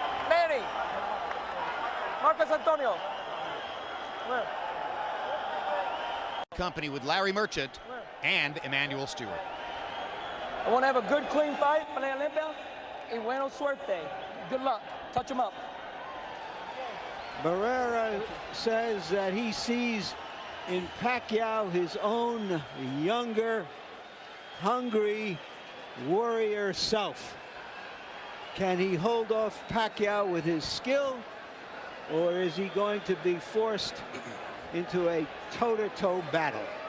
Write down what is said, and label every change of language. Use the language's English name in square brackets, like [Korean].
[English] Manny, Marcos Antonio. Where? Company with Larry Merchant and Emmanuel Stewart. I want to have a good, clean fight. [Spanish] Pelea limpia y buena suerte. [English] Good luck. Touch him up. Barrera says that he sees in Pacquiao his own younger, hungry warrior self. Can he hold off Pacquiao with his skill, or is he going to be forced into a toe-to-toe battle?